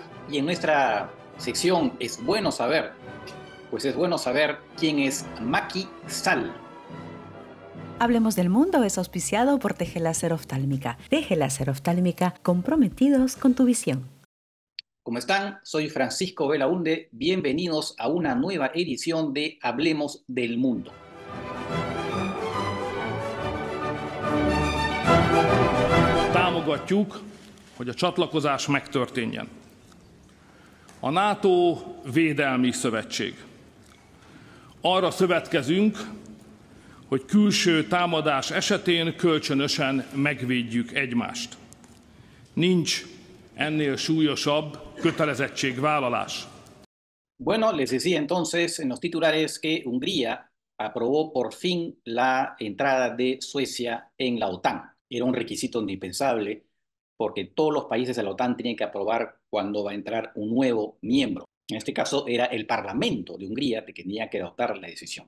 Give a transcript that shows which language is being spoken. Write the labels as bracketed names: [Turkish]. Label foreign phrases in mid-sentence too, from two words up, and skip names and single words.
[Spanish] Y en nuestra sección Es bueno saber, pues es bueno saber quién es Macky Sall. Hablemos del Mundo es auspiciado por Teje Láser Oftálmica. Teje Láser Oftálmica, comprometidos con tu visión. ¿Cómo están? Soy Francisco Belaunde. Bienvenidos a una nueva edición de Hablemos del Mundo. [Hungarian] Támogatjuk, hogy a csatlakozás megtörténjen. A NATO védelmi szövetség. Arra szövetkezünk, hogy külső támadás esetén kölcsönösen megvédjük egymást. Nincs ennél súlyosabb kötelezettségvállalás. [Spanish] Bueno, les decía entonces en los titulares que Hungría aprobó por fin la entrada de Suecia en la OTAN. Era un requisito indispensable porque todos los países de la OTAN tienen que aprobar cuando va a entrar un nuevo miembro. En este caso era el Parlamento de Hungría que tenía que adoptar la decisión.